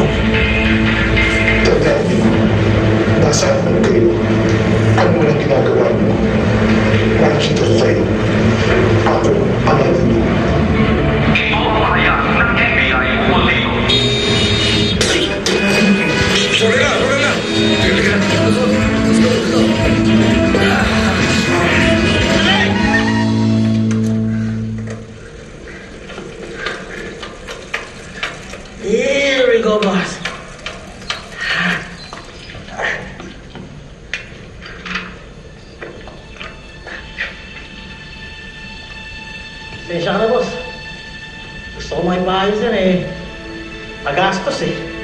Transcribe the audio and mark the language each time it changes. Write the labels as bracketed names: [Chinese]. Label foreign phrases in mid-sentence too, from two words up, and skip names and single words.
[Filipino] Tandaan niyo, nasaan man kayo, ano man ang ginagawa niyo, nakikita ko kayo. Ako ang Anino. Ipapahayag ng FBI Polino. Sorry na, sorry na! Sige na. [English] Here we go, boss. [Filipino] Sensya ka na, boss. Gusto ko makipaayos yan eh. Magastos eh.